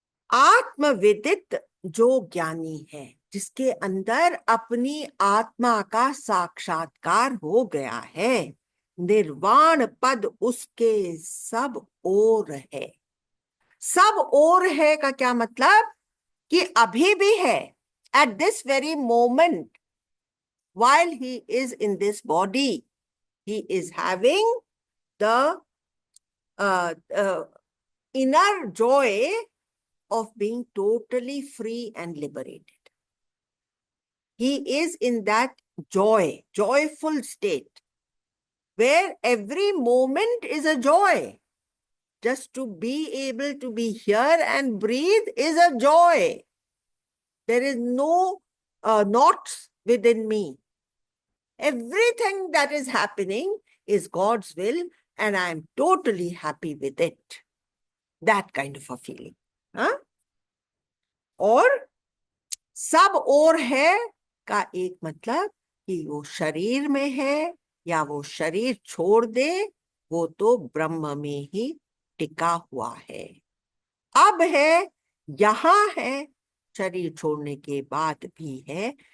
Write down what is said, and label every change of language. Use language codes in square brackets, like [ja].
[hi] आत्मविदित जो ज्ञानी है, जिसके अंदर अपनी आत्मा का साक्षात्कार हो गया है, निर्वाण पद उसके सब ओर है। सब ओर है का क्या मतलब? कि अभी भी है, [en] At this very moment, while he is in this body, he is having the inner joy of being totally free and liberated. He is in that joyful state, where every moment is a joy. Just to be able to be here and breathe is a joy. There is no knots within me. Everything that is happening is God's will, and I am totally happy with it. That kind of a feeling. हाँ? [hi] और सब और है का एक मतलब कि वो शरीर में है या वो शरीर छोड़ दे, वो तो ब्रह्म में ही टिका हुआ है। अब है, यहां है, शरीर छोड़ने के बाद भी है।